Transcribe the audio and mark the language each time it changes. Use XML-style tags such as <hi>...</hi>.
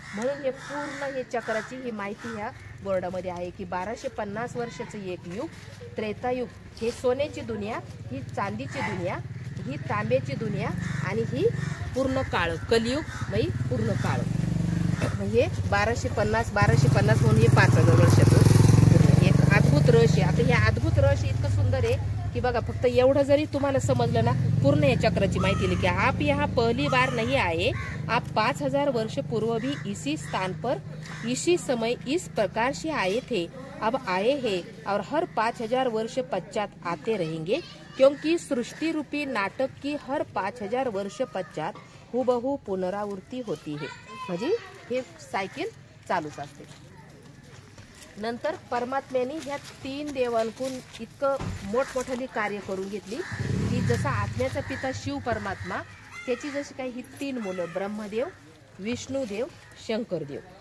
<mr>म्हणून हे पूर्ण हे चक्राची ही माहिती ह्या बोर्डामध्ये आहे की 1250 वर्षाचं एक युग, त्रेतायुग हे सोन्याची दुनिया, ही चांदीची दुनिया, ही तांब्याची दुनिया आणि ही पूर्ण काळ कलियुग म्हणजे पूर्ण काळ. म्हणजे 1250 म्हणून हे 5000 वर्षाचं एक अद्भुत रहस्य. आता हे अद्भुत रहस्य इतकं सुंदर आहे कि बघा, फक्त एवढं जरी तुम्हाला समजलं ना पूर्ण या चक्राची माहिती लिखी.</mr> <hi>आप यहाँ पहली बार नहीं आए, आप 5000 वर्ष पूर्व भी इसी स्थान पर इसी समय इस प्रकार से आए थे. अब आए हैं और हर 5000 वर्ष पश्चात आते रहेंगे, क्योंकि सृष्टि रूपी नाटक की हर 5000 वर्ष पश्चात हुबहू पुनरावृत्ती होती है.</hi> <mr>म्हणजे हे सायकल चालूच असते. नंतर परमात्म्याने ह्या 3 देवांकून इतकं मोठमोठाली कार्य करून घेतली की जसा आत्म्याचा पिता शिव परमात्मा त्याची जशी काही ही 3 मुलं ब्रह्मदेव, विष्णुदेव, शंकरदेव.</mr>